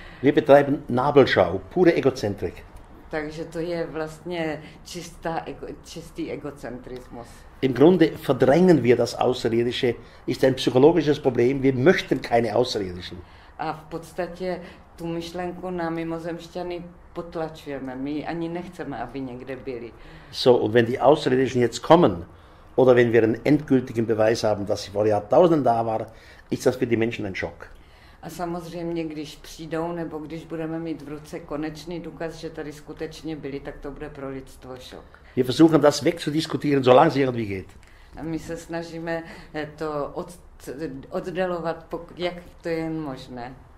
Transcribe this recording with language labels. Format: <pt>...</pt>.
<de>Wir betreiben Nabelschau, pure Egozentrik.</de> <cs>Takže to je vlastně čistý egocentrismus.</cs> <de>Im Grunde verdrängen wir das Außerirdische, ist ein psychologisches Problem, wir möchten keine Außerirdischen.</de> <cs>A v podstatě tu myšlenku na mimozemšťany potlačujeme, my ani nechceme, aby někde byli.</cs> <de>So, und wenn die Außerirdischen jetzt kommen, oder wenn wir einen endgültigen Beweis haben, dass sie vor Jahrtausenden da waren, ist das für die Menschen ein Schock.</de> <cs>A samozřejmě, když přijdou, nebo když budeme mít v ruce konečný důkaz, že tady skutečně byli, tak to bude pro lidstvo šok.</cs> <de>Wir versuchen das wegzudiskutieren, solange es irgendwie geht.</de> <cs>A my se snažíme to oddalovat, jak to je jen možné.</cs>